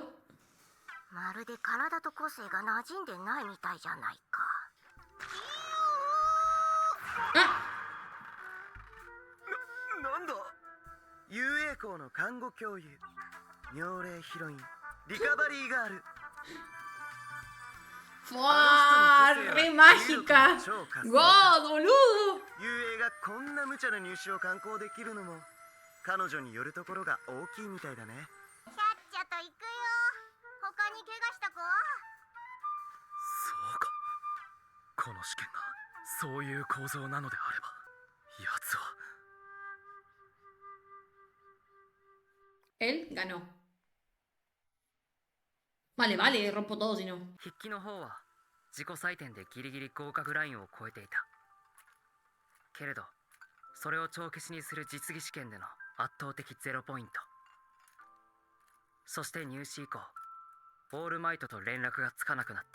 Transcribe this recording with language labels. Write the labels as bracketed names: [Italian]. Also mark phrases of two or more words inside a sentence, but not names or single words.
[Japanese] まるで体と個性が馴染んでないみたいじゃないか。 Ah. なんだ。遊泳校の看護教諭、妙齢ヒロイン、リカバリーガール。 [Spanish] ¡Fua! ¡Re mágica! ¡God, boludo! [Japanese] 遊泳がこんな無茶な入試を敢行できるのも彼女によるところが大きいみたいだね。ちゃっちゃと行くよ。他に怪我した子は？そうか。この試験がそういう構造なのであれば、奴は。 [Spanish] Él ganó. Vale, vale, rompo todo si no. [Japanese] 筆記の方は自己採点でギリギリ合格ラインを超えていたけれど、それを帳消しにする実技試験での圧倒的0ポイント。そして入試以降オールマイトと連絡がつかなくなった。